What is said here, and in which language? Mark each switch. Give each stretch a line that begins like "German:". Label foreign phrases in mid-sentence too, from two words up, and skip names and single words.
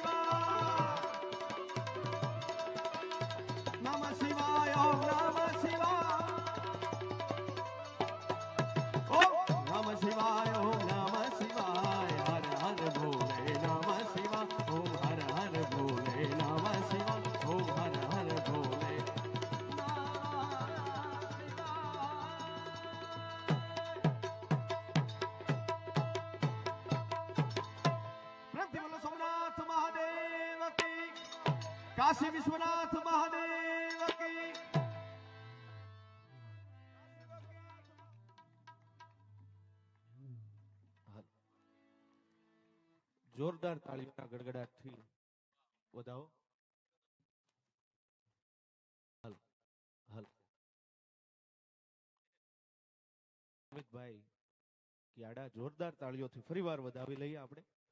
Sanskrit: शिवाय नमः शिवाय ओम नमः शिवाय ओम नमः शिवाय ओम नमः शिवाय
Hindi: हर हर भोले
Sanskrit: नमः शिवाय ओम
Hindi: हर हर भोले
Sanskrit: नमः शिवाय ओम
Hindi: हर हर भोले सोमनाथ महादेव की काशी विश्वनाथ महादेव की
Gujarati: જોરદાર તાળીઓના ગડગડાટથી વધાવો. હાલ હાલ અમિતભાઈ ક્યાડા જોરદાર તાળીઓથી ફરીવાર વધાવી લઈએ આપણે.